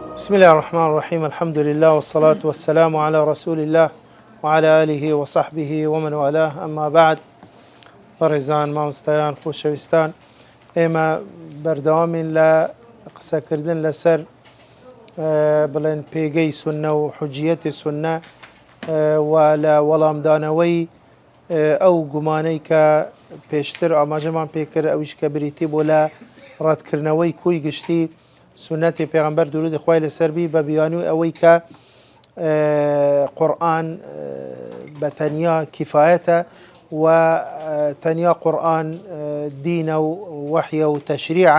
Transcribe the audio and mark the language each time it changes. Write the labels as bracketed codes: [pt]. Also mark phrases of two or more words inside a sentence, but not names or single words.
[ar] بسم الله الرحمن الرحيم. الحمد لله والصلاة والسلام على رسول الله وعلى آله وصحبه ومن والاه. أما بعد، [ckb] بەڕێزان مامۆستایان خۆشەویستان، ئێمە بەردەوامین لە قسەکردن لەسەر بڵێن پێگەی سونە و حوجیەتی سونە و لە وەڵامدانەوەی ئەو گومانەی کە پێشتر ئاماژەمان پێکرد، ئەویش کە بریتی بۆ لە ڕەتکردنەوەی کوی گشتی سنەتی پێغەمبەر درودی خوای لەسەر بی بە بیانووی ئەوەی کە قورئان بە تەنیا کیفایەتە و تەنیا قورئان دینە و وەحیە و تەشریعە.